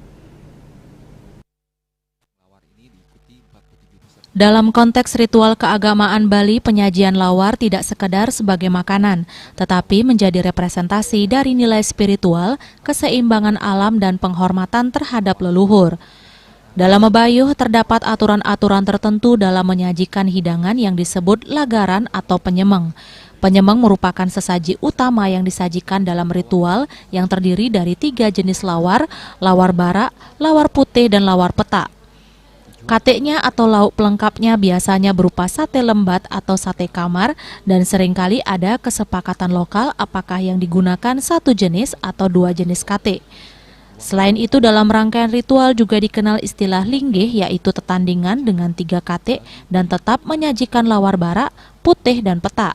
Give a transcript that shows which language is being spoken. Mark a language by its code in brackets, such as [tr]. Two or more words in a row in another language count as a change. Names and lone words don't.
[id] Dalam konteks ritual keagamaan Bali, penyajian lawar tidak sekedar sebagai makanan, tetapi menjadi representasi dari nilai spiritual, keseimbangan alam, dan penghormatan terhadap leluhur. Dalam mebayuh, terdapat aturan-aturan tertentu dalam menyajikan hidangan yang disebut lagaran atau penyemeng. Penyemeng merupakan sesaji utama yang disajikan dalam ritual yang terdiri dari 3 jenis lawar, lawar bara, lawar putih, dan lawar peta. Kateknya atau lauk pelengkapnya biasanya berupa sate lembat atau sate kamar, dan seringkali ada kesepakatan lokal apakah yang digunakan 1 jenis atau 2 jenis kate. Selain itu, dalam rangkaian ritual juga dikenal istilah linggih, yaitu tetandingan dengan 3 kate dan tetap menyajikan lawar bara, putih, dan peta.